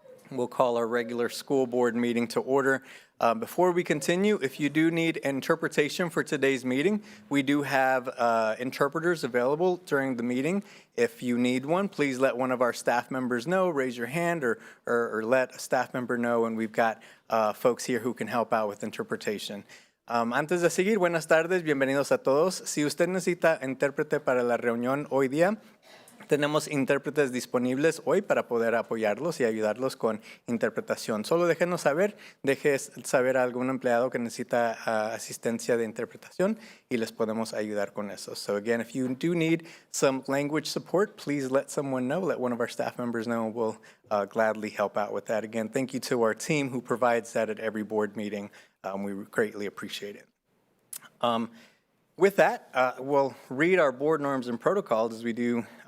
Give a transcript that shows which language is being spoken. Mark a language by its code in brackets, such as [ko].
[en] We'll call our regular school board meeting to order. Before we continue, if you do need interpretation for today's meeting, we do have interpreters available during the meeting. If you need one, please let one of our staff members know, raise your hand or let a staff member know, and we've got folks here who can help out with interpretation. [es] Antes de seguir, buenas tardes, bienvenidos a todos. Si usted necesita intérprete para la reunión hoy día, tenemos intérpretes disponibles hoy para poder apoyarlos y ayudarlos con interpretación. Solo déjenos saber, deje saber a algún empleado que necesita asistencia de interpretación y les podemos ayudar con eso. [en] So again, if you do need some language support, please let someone know, let one of our staff members know, and we'll gladly help out with that. Again, thank you to our team who provides that at every board meeting. We greatly appreciate it. With that, we'll read our board norms and protocols as we do.